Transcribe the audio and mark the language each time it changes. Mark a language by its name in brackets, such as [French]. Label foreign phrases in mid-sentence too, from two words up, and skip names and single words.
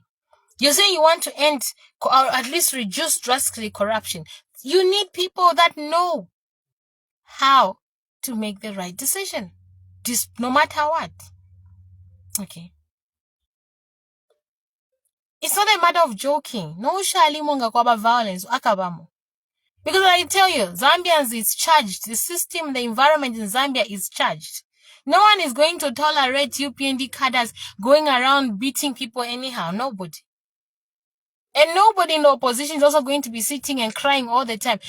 [English] You're saying you want to end or at least reduce drastically corruption. You need people that know how to make the right decision, no matter what. Okay. It's not a matter of joking. [Bemba] No shalimunga kwaba violence akabamo. [English] Because I tell you, Zambians is charged. The system, the environment in Zambia is charged. No one is going to tolerate UPND cadres going around beating people anyhow. Nobody. And nobody in the opposition is also going to be sitting and crying all the time.